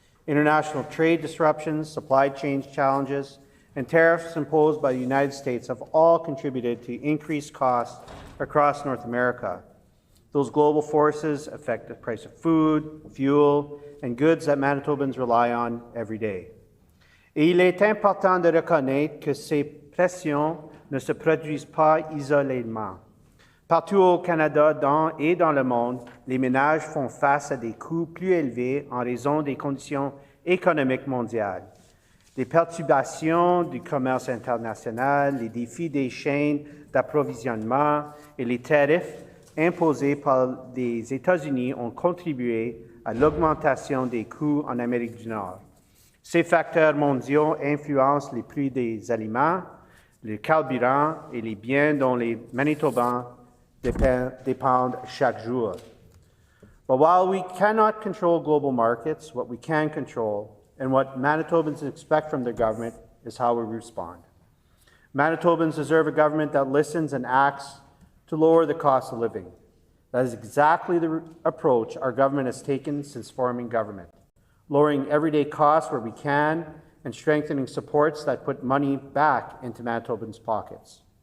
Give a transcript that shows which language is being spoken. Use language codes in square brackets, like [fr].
[en] International trade disruptions, supply chain challenges, and tariffs imposed by the United States have all contributed to increased costs across North America. Those global forces affect the price of food, fuel, and goods that Manitobans rely on every day. [fr] Et il est important de reconnaître que ces pressions ne se produisent pas isolément. Partout au Canada et dans le monde, les ménages font face à des coûts plus élevés en raison des conditions économiques mondiales. Les perturbations du commerce international, les défis des chaînes d'approvisionnement et les tarifs imposés par les États-Unis ont contribué à l'augmentation des coûts en Amérique du Nord. Ces facteurs mondiaux influencent les prix des aliments, le carburant et les biens dont les Manitobans depend chaque jour. [en] But while we cannot control global markets, what we can control and what Manitobans expect from their government is how we respond. Manitobans deserve a government that listens and acts to lower the cost of living. That is exactly the approach our government has taken since forming government, lowering everyday costs where we can and strengthening supports that put money back into Manitobans' pockets.